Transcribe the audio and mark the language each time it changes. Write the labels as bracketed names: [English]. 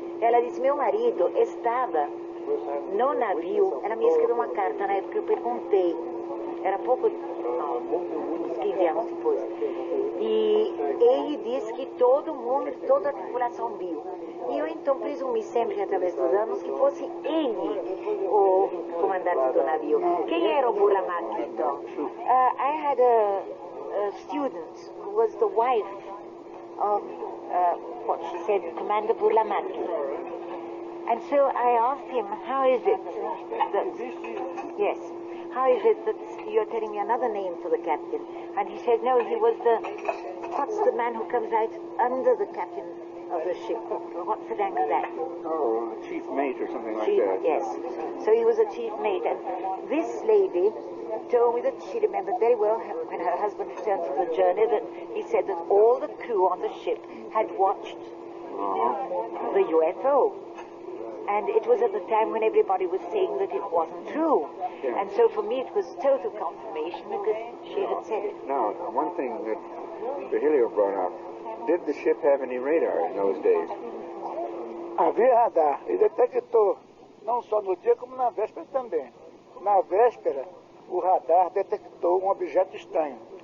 [Portuguese] Ela disse, meu marido estava no navio, ela me escreveu uma carta na época que eu perguntei, era pouco, uns 15 anos depois, e ele disse que todo mundo, toda a tripulação viu. E eu então presumi sempre, através dos anos, que fosse ele o comandante do navio. Quem era o Baraky então? [English] I had a student who was the wife of what she said, Commander Baraky. And so I asked him, how is it that, yes, how is it that you're telling me another name for the captain? And he said, no, he was what's the man who comes out under the captain of the ship? What's the rank of that? Oh, the chief mate or something like that. Yes. So he was a chief mate. And this lady told me that she remembered very well when her husband returned from the journey that he said that all the crew on the ship had watched the UFO. And it was at the time when everybody was saying that it wasn't true. Yeah. And so for me it was total confirmation because she had said it. Now, one thing that Virgilio brought up, did the ship have any radar in those days? [Portuguese] Havia radar e detector, não só no dia como na véspera também. Na véspera, o radar detectou um objeto estranho.